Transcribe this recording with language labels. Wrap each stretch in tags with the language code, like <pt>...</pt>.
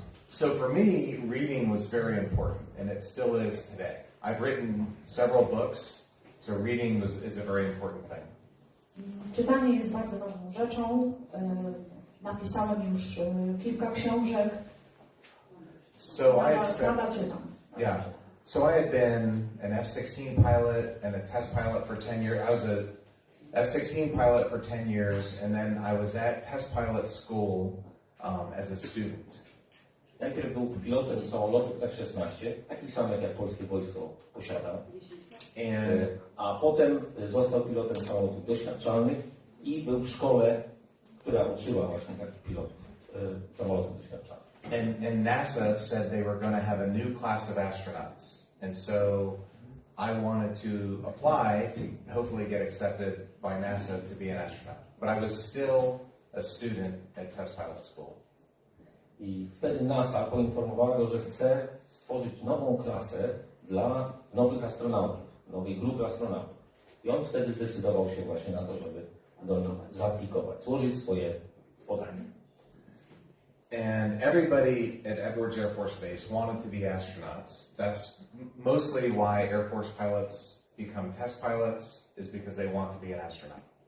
<en>So for me, reading was very important, and it still is today. I've written several books, so reading is a very important thing.</en> <pl>Czytanie jest bardzo ważną rzeczą. Napisałem już kilka książek.</pl> <en>So</en> <pl>Nadal czytam.</pl> <en>Yeah. So I had been an F-16 pilot and a test pilot for 10 years. I was a F-16 pilot for 10 years, and then I was at test pilot school as a student.</en> <pl>Najpierw był pilotem samolotów F-16, takich samych jak polskie wojsko posiada. A potem został pilotem samolotów doświadczalnych i był w szkole, która uczyła właśnie takich pilotów samolotów doświadczalnych.</pl> <en>And NASA said they were going to have a new class of astronauts. And so I wanted to apply to hopefully get accepted by NASA to be an astronaut. But I was still a student at test pilot school.</en> <pl>I wtedy NASA poinformowała go, że chce stworzyć nową klasę dla nowych astronautów, nowej grupy astronautów. I on wtedy zdecydował się właśnie na to, żeby do nich zaaplikować, złożyć swoje podanie.</pl> <en>And everybody at Edwards Air Force Base wanted to be astronauts. That's mostly why Air Force pilots become test pilots, is because they want to be an astronaut.</en>